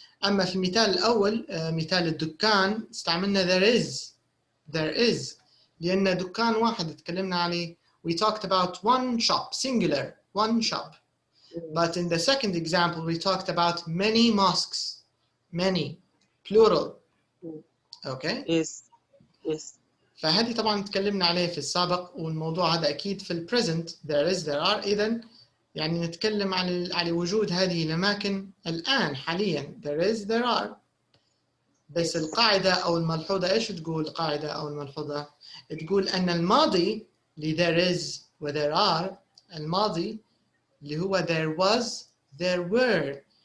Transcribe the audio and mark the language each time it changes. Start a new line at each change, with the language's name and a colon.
Arabic: أما في المثال الأول مثال الدكان استعملنا there is لأن دكان واحد تكلمنا عليه.
English: we talked about one shop, singular, one shop. But in the second example we talked about many mosques, many, plural. Okay? Yes.
Arabic: فهذه طبعا تكلمنا عليه في السابق، والموضوع هذا أكيد في ال present there is there are. إذن يعني نتكلم على وجود هذه الأماكن الآن حاليا there is there are. بس القاعدة أو الملحوظة إيش تقول القاعدة أو الملحوظة؟ تقول أن الماضي اللي there is و there are، الماضي اللي هو there was there were.